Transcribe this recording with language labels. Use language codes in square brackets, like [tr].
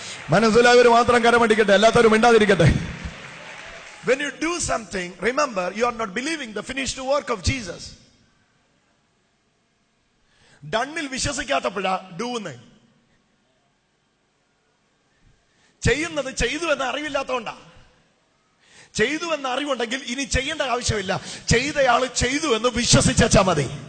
[ml] മനസ്സിലായവർ മാത്രം കരമടിക്കട്ടെ, അല്ലാത്തവരും മിണ്ടാതിരിക്കട്ടെ. [en] When you do something, remember, you are not believing the finished work of Jesus. [ml] ഡണ്ണിൽ വിശ്വസിക്കാത്തപ്പോഴാ ഡൂന്ന് ചെയ്യുന്നത്. ചെയ്തു എന്ന അറിവില്ലാത്തതുകൊണ്ടാ. ചെയ്തു എന്ന അറിവുണ്ടെങ്കിൽ ഇനി ചെയ്യേണ്ട ആവശ്യമില്ല. ചെയ്തയാള് ചെയ്തു എന്ന് വിശ്വസിച്ചാ മതി.